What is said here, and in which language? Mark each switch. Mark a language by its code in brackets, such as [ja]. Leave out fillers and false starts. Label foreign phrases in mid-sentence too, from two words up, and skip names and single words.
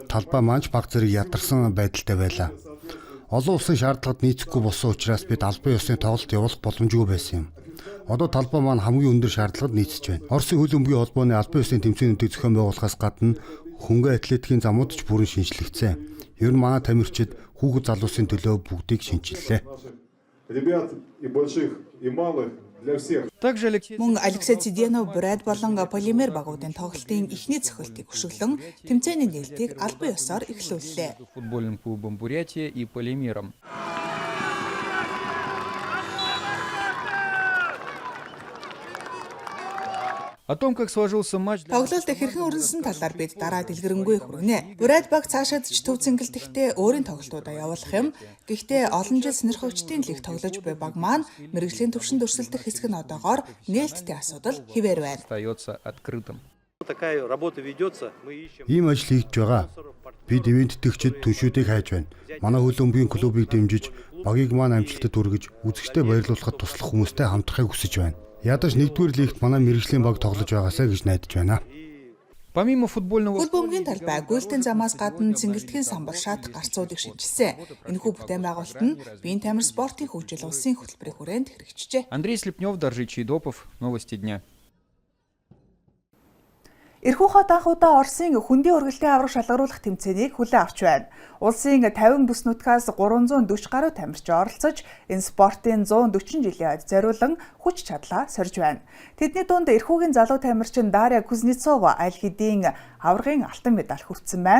[mn] Талбай маань баг зэрэг ядарсан байдалтай байлаа. Олон улсын шаардлагад нийцэхгүй болсон учраас бид албан ёсны тоглолт явуулах боломжгүй байсан юм. Одоо талбай маань хамгийн өндөр шаардлагад нийцэж байна. Оросын хөл бөмбөгийн холбооны албан ёсны тэмцээнүүдийг зохион байгуулахаас гадна хөнгөн атлетикийн замууд ч бүрэн шинжлэгдсэн. Ер нь манай тамирчид хүүхэд залуусын төлөө бүгдийг шинжиллээ. [ru] Ребят и больших, и малых [mn] Мөн Алексей Циденов, Бурайд болон полимер багуудын тоглолтын эхний цохилтыг өшөглөн тэмцээний нээлтийг албан ёсоор эхлүүллээ. [ru] Футбольным клубом Бурятия и полимером. О том, как сложился матч... [mn] Тоглолт хэрхэн өрнөсөн талаар бид дараа дэлгэрэнгүй хүргэнэ. Бурайд баг цаашаад ч төв цэнгэлтэхдээ өөрийн тоглолтуудаа явуулах юм. Гэхдээ олон жил сонирхогчдын лиг тоглож буй баг маань мэргэжлийн төвшөнд өрсөлдөх хэсэг нь одоогоор нээлттэй асуудал хിവэр байна. [ru] Остается открытым. [mn] Ийм ажил хийж байгаа. Бид ивэнттэгчид түншүүдийг хайж байна. Манай хөлбөмбөгийн клубыг дэмжиж, багийг маань амжилтад хүргэж, үзэгчдэд баярлуулахад туслах хүмүүстэй хамтрахыг хүсэж байна. Ядаж нэгдүгээр лигт манай мэргэжлийн баг тоглож байгаасаа гэж найдаж байна. [ru] Помимо футбольного... [mn] Хөлбөмбөгийн талбай гүйлтийн замаас гадна цэнгэлтгэхийн самбар шатах гарцуудыг шинжилсэн. Энэхүү бүтээн байгуулалт нь биеийн тамир спортын хөгжил улсын хөтөлбөрийн хүрээнд хэрэгжижээ. Андрей Слепнев, Доржи Чайдопов. [ru] Новости дня. [mn] Эрхүү хот анх удаа Оросын хүндийн өргөлтийн авраг шалгаруулах тэмцээнийг хүлээн авч байна. Улсын 50 бүс нутгаас 340 гаруй тамирч оролцож, энэ спортын 140 жилийн ойд зориулан хүч чадлаа сорж байна. Тэдний дунд эрхүүгийн залуу тамирчин Дарья Кузнецова аль хэдийн аврагын алтан медаль хүртсэн байна.